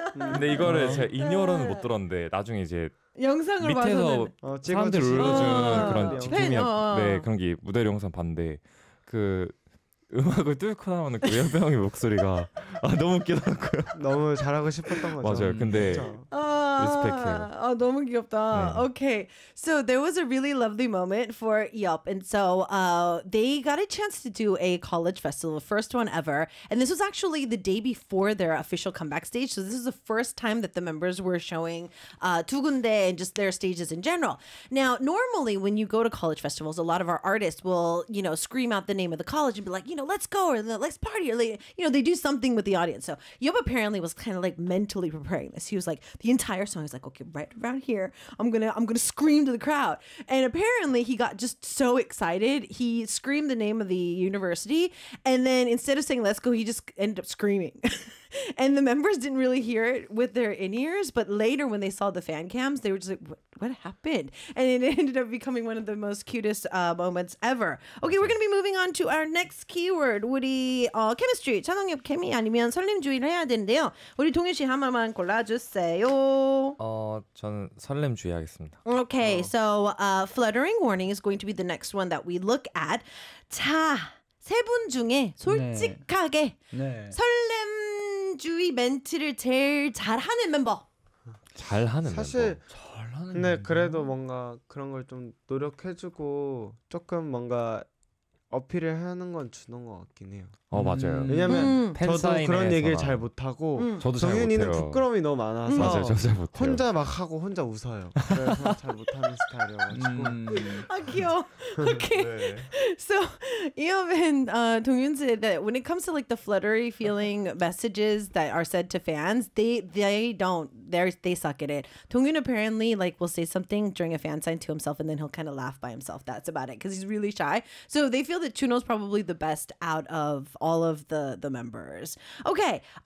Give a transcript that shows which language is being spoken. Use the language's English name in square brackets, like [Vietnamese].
[Korean] 근데 이거를 제가 인이어로는 못 들었는데 나중에 이제 영상을 밑에서 봐서는 사람들 울려주는 그런 지킴이었는데 네, 그런 게 무대 영상 봤는데 그 음악을 뚫고 나오는 그 협이 형의 목소리가 아, 너무 웃기더라고요. 너무 잘하고 싶었던 거죠. 맞아요. 근데 리스펙해요. 아, 너무 귀엽다. 네. [English] Okay, so there was a really lovely moment for Yup, and so they got a chance to do a college festival, first one ever. And this was actually the day before their official comeback stage. So this is the first time that the members were showing [Korean] 두 군데 [English] and just their stages in general. Now, normally when you go to college festivals, a lot of our artists will, you know, scream out the name of the college and be like, you know, let's go or let's party or like, you know, they do something with the audience. So Yup apparently was kind of like mentally preparing this. He was like the entire song. He's like, okay, right around here, I'm gonna scream to the crowd. And apparently he got just so excited. He screamed the name of the university. And then instead of saying let's go, he just ended up screaming. And the members didn't really hear it with their in-ears. But later when they saw the fan cams, they were just like, what happened? And it ended up becoming one of the most cutest moments ever. Okay, we're going to be moving on to our next keyword. [Korean] 우리 chemistry. 천홍엽 케미 아니면 설렘주의를 해야 되는데요. 우리 동현 씨 한 말만 골라주세요. 저는 설렘주의 하겠습니다. [English] Okay, so fluttering warning is going to be the next one that we look at. [Korean] 자, 세 분 중에 솔직하게 네. 네. 설렘 우주의 멘트를 제일 잘하는 멤버. 잘하는 사실 멤버. 잘하는 근데 멤버. 그래도 뭔가 그런 걸 좀 노력해주고 조금 뭔가 어필을 하는 건 준호 것 같긴 해요. 어 맞아요. 왜냐면 저도 그런 얘기를 잘 못하고 저도 정윤이는 부끄러움이 너무 많아서 맞아요. 저도 잘 못해요. 혼자 막 하고 혼자 웃어요. 그래서 잘 못하는 스타일이어가지고 아 귀여워. Okay. 네. [English] So even Dongyun said that when it comes to like the fluttery feeling messages that are said to fans, they suck at it. Dongyun apparently like will say something during a fan sign to himself and then he'll kind of laugh by himself. That's about it because he's really shy. So they feel that Chuno's probably the best out of all of the members. Okay.